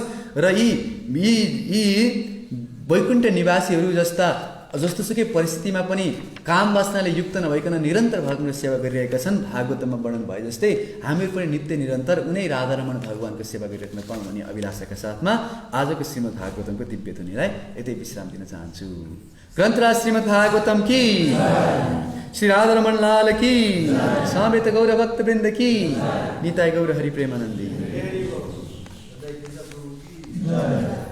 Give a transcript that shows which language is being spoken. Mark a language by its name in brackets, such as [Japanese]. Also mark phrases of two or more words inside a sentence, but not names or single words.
[Nepali] र यी वैकुण्ठ निवासीहरू जस्तोसुकै परिस्थितिमा पनि काम वासनाले युक्त नभइकन निरन्तर भगवानको सेवा गरिरहेका छन्। भागवतमा वर्णन भए जस्तै हामीहरू पनि नित्य निरन्तर उनै राधारमण भगवानको सेवा गरिरहेका पाऊँ भन्ने अभिलाषाका साथमा आजको श्रीमद् भागवतमको दिव्य ध्वनिलाई यतै विश्राम दिन चाहन्छु। [Hindi] ग्रन्थराज श्रीमद् भागवतम की, श्री राधारमण लाल की, समेत गौर भक्तवृन्द की, निताय गौर हरि प्रेमानन्दी।